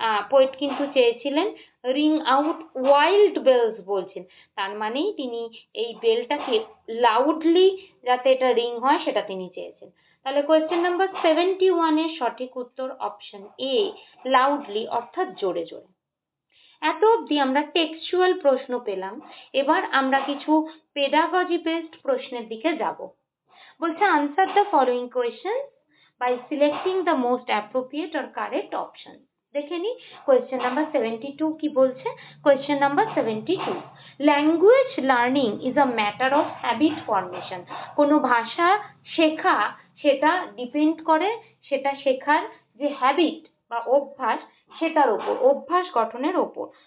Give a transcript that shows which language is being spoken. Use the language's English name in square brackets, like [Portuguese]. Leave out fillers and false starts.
[Bangla] Poet কিন্তু চেয়েছিলেন [English] ring out wild bells [Bangla] বলছেন, তার মানেই তিনি এই বেলটাকে লাউডলি যাতে এটা রিং হয় সেটা তিনি চেয়েছেন। তাহলে কোয়েশ্চেন নাম্বার 71 এর সঠিক উত্তর অপশন এ, লাউডলি, অর্থাৎ জোরে জোরে। এত অবধি আমরা টেক্সচুয়াল প্রশ্ন পেলাম। এবার আমরা কিছু পেডাগজি বেসড প্রশ্নের দিকে যাব। বলছে [English] Answer the following question by selecting the most appropriate or correct option. [Bangla] দেখে নি কোয়েশ্চেন নাম্বার 72 কি বলছে। [English] Question number 72, language learning is a matter of habit formation. [Bangla] কোনো ভাষা শেখা সেটা ডিপেন্ড করে, সেটা শেখার যে হ্যাবিট বা অভ্যাস, সেটার ওপর, অভ্যাস গঠনের ওপর।